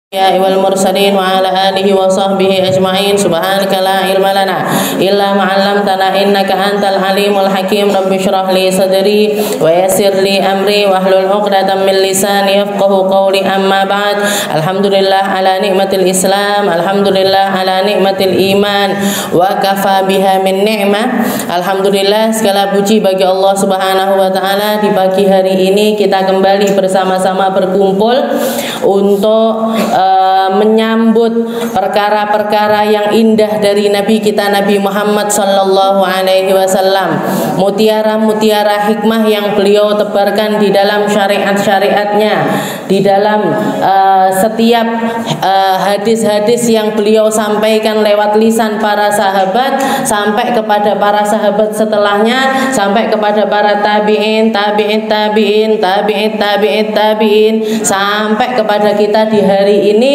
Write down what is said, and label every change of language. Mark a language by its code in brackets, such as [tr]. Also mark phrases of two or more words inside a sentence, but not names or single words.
[ar] والمرسلين وعلى آله وصحبه أجمعين. سبحانك لا علم لنا إلا ما علمتنا إنك أنت العليم الحكيم. رب اشرح لي صدري ويسر لي أمري واحلل عقدة من لساني يفقهوا قولي. أما بعد. الحمد لله على نعمة الإسلام، الحمد لله على نعمة الإيمان، وكفى بها من نعمة. Alhamdulillah, [id] segala puji bagi [ar] الله سبحانه وتعالى. [id] Di pagi hari ini kita kembali bersama-sama berkumpul untuk menyambut perkara-perkara yang indah dari Nabi kita Nabi Muhammad [ar] صلى الله عليه وسلم, [id] mutiara-mutiara hikmah yang beliau tebarkan di dalam syariat-syariatnya, di dalam setiap hadis-hadis yang beliau sampaikan lewat lisan para sahabat sampai kepada para sahabat setelahnya, sampai kepada para tabi'in, tabi'in, tabi'in, tabi'in, tabi'in, tabi'in, sampai kepada kita di hari ini.